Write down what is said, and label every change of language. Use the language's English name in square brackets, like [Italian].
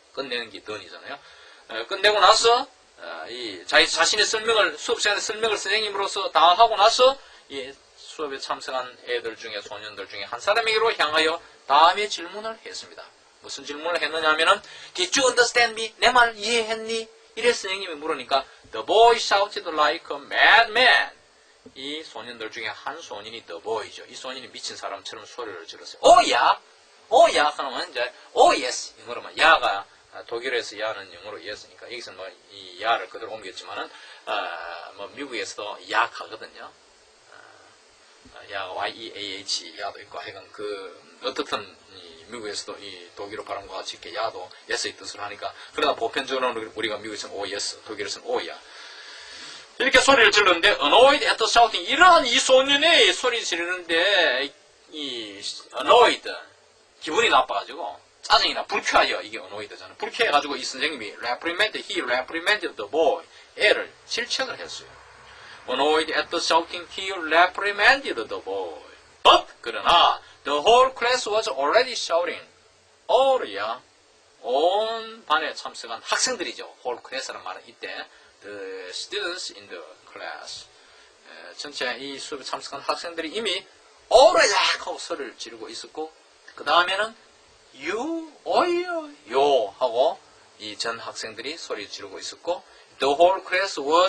[Korean] 끝내는 게 done이잖아요. 끝내고 나서 이 자신의 설명을 수업 시간에 설명을 선생님으로서 다 하고 나서 이 수업에 참석한 애들 중에 소년들 중에 한 사람에게로 향하여 다음에 질문을 했습니다. 무슨 질문을 했느냐 하면은 [English] Did you understand me? [Korean] 내 말 이해했니? 이래 선생님이 물으니까 [English] The boy shouted like a madman. [Korean] 이 소년들 중에 한 소년이 [English] The boy [Korean] 죠. 이 소년이 미친 사람처럼 소리를 질렀어요. 오야! 오야! 하면 이제 오 예스! 영어로만 야가 독일에서 야는 영어로 예스니까 여기서 뭐 이 야를 그대로 옮겼지만은 뭐 미국에서도 야 하거든요. 야 Y-E-A-H 야도 있고 하여간 어떻든 미국에서도 이 독일어 발음과 같이 이렇게 야도 예스의 뜻을 하니까 그러나 보편적으로는 우리가 미국에서는 오 예스, 독일에서는 오야 이렇게 소리를 질렀는데 [English] annoyed at the shouting [Korean] 이러한 이 소년의 소리 지르는데 이 annoyed 기분이 나빠가지고 짜증이나 불쾌하여 이게 annoyed잖아요. 불쾌해가지고 이 선생님이 [English] he reprimanded the boy [Korean] 애를 질책을 했어요. [English] Annoyed at the shouting, he reprimanded the boy. But [Korean] 그러나 [English] the whole class was already shouting. [Korean] all이야. 온 반에 참석한 학생들이죠. [English] whole class라는 [Korean] 말은 이때 [English] the students in the class. [Korean] 전체 이 수업에 참석한 학생들이 이미 all이야 하고 소리를 지르고 있었고 그 다음에는 [English] you, you [Korean] 하고 이 전 학생들이 소리 지르고 있었고 [English] the whole class